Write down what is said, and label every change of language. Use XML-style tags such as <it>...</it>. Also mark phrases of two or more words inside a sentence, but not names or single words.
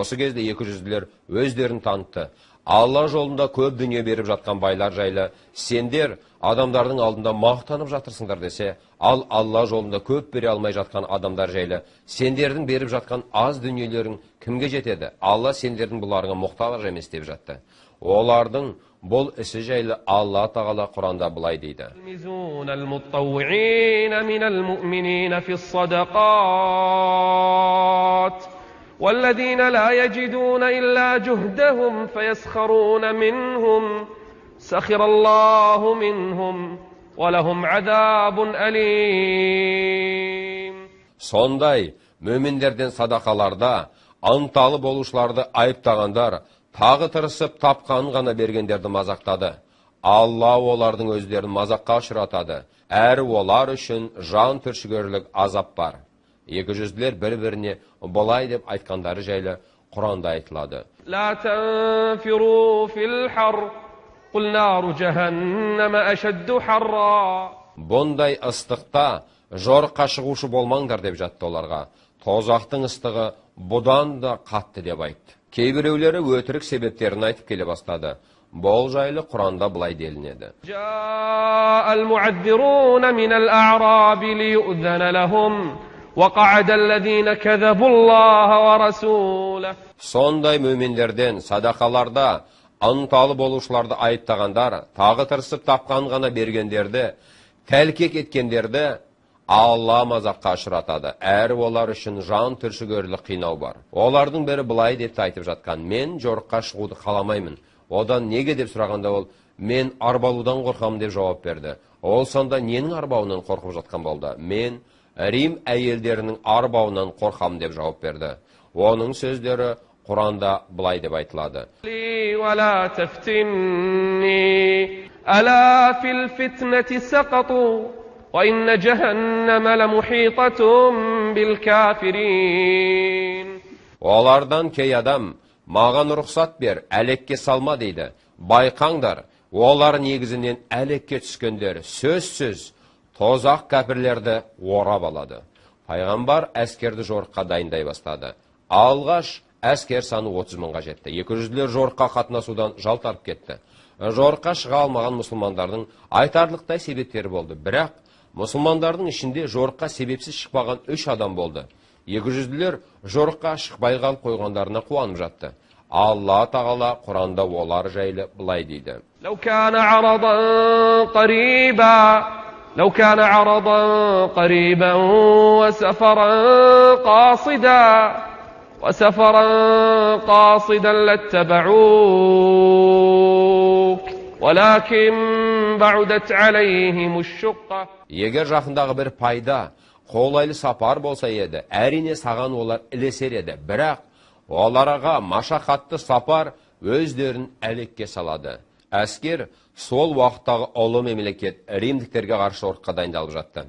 <kk>Осы кезде 200-лер өздерін танытты. Алла жолында көп дүние беріп жатқан байлар жайлы сендер адамдардың алдында мақтанып жатырсыңдар десе, ал Алла жолында көп бере алмай жатқан адамдар жайлы сендердің беріп жатқан аз дүниелерің кімге жетеді? Алла сендердің бұларыңа мұқтаж емес деп жатты. Олардың бұл ісі жайлы Алла тағала Құранда былай дейді.</kk> <ar>والذين لا يجدون إلا جهدهم فيسخرون منهم سخر الله منهم ولهم عذاب أليم.</ar> <kk>Сондай мөминдерден садақаларда анталы болушыларды айыптағандар тағы тырысып тапқанын ғана бергендерді мазақтады. Алла олардың өздерін мазаққа ұшыратады. Әрі олар үшін жан түршігерлік азап бар. Екі жүзділер бір-біріне бұлай деп айтқандары жайлы Құранда айтылады.</kk> <ar>لا تنفروا في الحر قل نار جهنم أشد حرا.</ar> <kk>Бұндай ыстықта жорыққа шығушы болмаңдар деп жатты оларға. Тозақтың ыстығы бұдан да қатты деп айтты. Кейбіреулері өтірік себептерін айтып келе бастады. Бұл жайлы Құранда былай делінеді.</kk> <ar>جاء المعذرون من الأعراب ليؤذن لهم وقعد الذين كذبوا الله ورسوله.</ar> <kk>Сондай мөминдерден садақаларда анталы болушыларды айыптағандар, тағы тырысып тапқан ғана бергендерді, тәлкек еткендерді Алла мазаққа ұшыратады. Әрі олар үшін жан түршігерлік қинау бар. Олардың бірі былай деп айтып жатқан: мен жорыққа шығуды қаламаймын. Одан неге деп сұрағанда ол: мен арбалудан қорқамын деп жауап берді. Ол сонда ненің арбауынан қорқып жатқан болды? Мен Рим әйелдерінің арбауынан қорқамын деп жауап берді. Оның сөздері Құранда былай деп айтылады.</kk> <ar>ولا تفتني ألا في الفتنة سقطوا وإن جهنم لمحيطة بالكافرين.</ar> <kk>Олардан кей адам: маған рұқсат бер, әлекке салма дейді. Байқаңдар, олар негізінен әлекке түскендер, сөзсіз тозақ кәпірлерді орап алады. Пайғамбар әскерді жорыққа дайындай бастады. Алғаш әскер саны 30 мыңға жетті. 200-лер жорыққа қатынасудан жалтарып кетті. Жорыққа шыға алмаған мұсылмандардың айтарлықтай себептері болды. Бірақ мұсылмандардың ішінде жорыққа себепсіз шықпаған 3 адам болды. 200-лер жорыққа шықпай қалып қойғандарына қуанып жатты. Алла тағала Құранда олар жайлы былай дейді.</kk> <ar>لو كان عرضا قريبا وسفرا قاصدا لاتبعوك ولكن بعدت عليهم الشقة.</ar> <kk>Егер жақындағы бір пайда, қолайлы сапар болса еді, әрине саған олар ілесер еді. Бірақ оларға машақатты сапар өздерін әлекке салады. Әскер сол уақыттағы ұлы мемлекет римдіктерге қарсы жорыққа дайындалып жатты.</kk>